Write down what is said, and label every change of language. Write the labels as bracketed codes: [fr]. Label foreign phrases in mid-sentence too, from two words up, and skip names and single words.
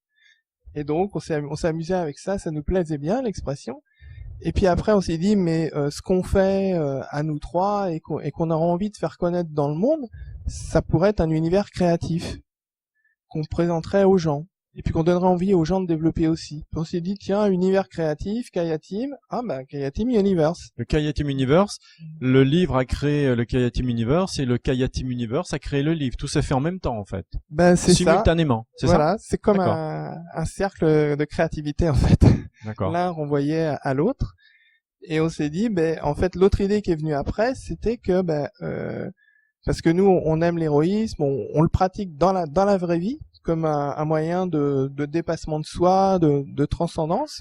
[fr] Et donc on s'est amusé avec ça nous plaisait bien l'expression. Et puis après, on s'est dit, mais ce qu'on fait à nous trois et qu'on aura envie de faire connaître dans le monde, ça pourrait être un univers créatif qu'on présenterait aux gens. Et puis qu'on donnerait envie aux gens de développer aussi. Puis on s'est dit, tiens, univers créatif, Kaya Team, Kaya Team Universe. Le Kaya Team Universe, le livre a créé le Kaya Team Universe et le Kaya Team Universe a créé le livre. Tout s'est fait en même temps, en fait. C'est simultanément, c'est ça? Voilà, c'est comme un cercle de créativité, en fait. D'accord. L'un renvoyait à l'autre. Et on s'est dit, en fait, l'autre idée qui est venue après, c'était que, parce que nous, on aime l'héroïsme, on le pratique dans la vraie vie, comme un moyen de dépassement de soi, de transcendance.